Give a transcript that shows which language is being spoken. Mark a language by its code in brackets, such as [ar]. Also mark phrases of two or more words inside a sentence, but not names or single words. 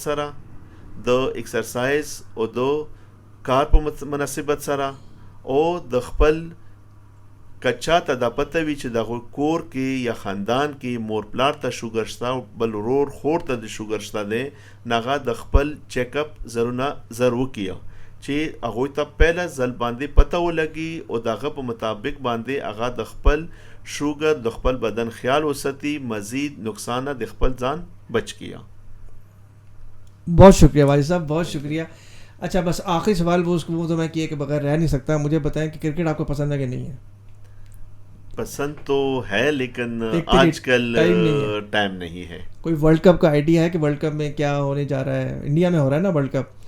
[ps] سره، د ایکسرسایز او د کار په مناسبت سره، او د خپل کچا ته دا پته وي چې دغه کور کې یا خاندان کې مور پلار ته شوګر شته او بل ورور خور ته د شوګر شته دی، نغه د خپل چیک اپ ضرور کیا چې هغه ته پهله ځل باندې پته ولګي او دغه په مطابق باندې هغه د خپل شوګر د خپل بدن خیال وساتي، مزید نقصان د خپل ځان بچ کیا. [ur] بہت شکریہ والد صاحب، بہت شکریہ. اچھا بس آخری سوال وہ تو میں کیے کہ بغیر رہ نہیں سکتا، مجھے بتائیں کہ کرکٹ آپ کو پسند ہے کہ نہیں ہے؟ پسند تو ہے لیکن آج کل ٹائم نہیں ہے. کوئی ورلڈ کپ کا آئیڈیا ہے کہ ورلڈ کپ میں کیا ہونے جا رہا ہے؟ انڈیا میں ہو رہا ہے نا ورلڈ کپ.